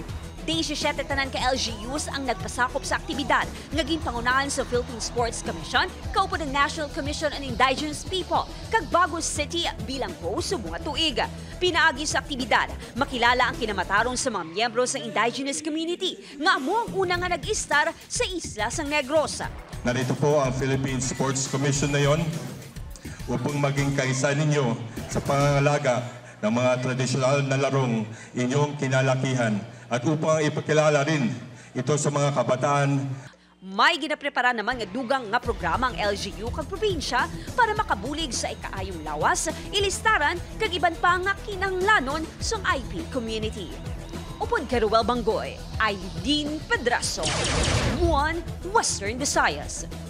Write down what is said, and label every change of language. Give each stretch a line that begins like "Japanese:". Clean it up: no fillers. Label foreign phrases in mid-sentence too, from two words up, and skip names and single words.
Hiligaynon: 17 tanan ka LGUs ang nagpasakop sa aktibidad nga ginpangunahan sa Philippine Sports Commission kaupo ng National Commission on Indigenous People kag Bago City bilang host sa bunga tuig. Pinaagi sa aktibidad, makilala ang kinamatarong sa mga miyembro sa
English: indigenous community
Hiligaynon: nga amo ang una nga nag-istar sa isla sang Negros.
Filipino: Narito po ang Philippine Sports Commission na yon upang maging kaisa ninyo sa pangangalaga ng mga tradisyonal na larong inyong kinalakihan at upang ipakilala rin ito sa mga kabataan.
Hiligaynon: May ginaprepara naman nga dugang nga programa ang LGU kag probinsya para makabulig sa ikaayong lawas, ilistaran kag iban pa nga kinahanglanon sa
English: IP community.
Hiligaynon: Upod kay Ruel Banggoy, Aileen Pedraso, One Western Visayas.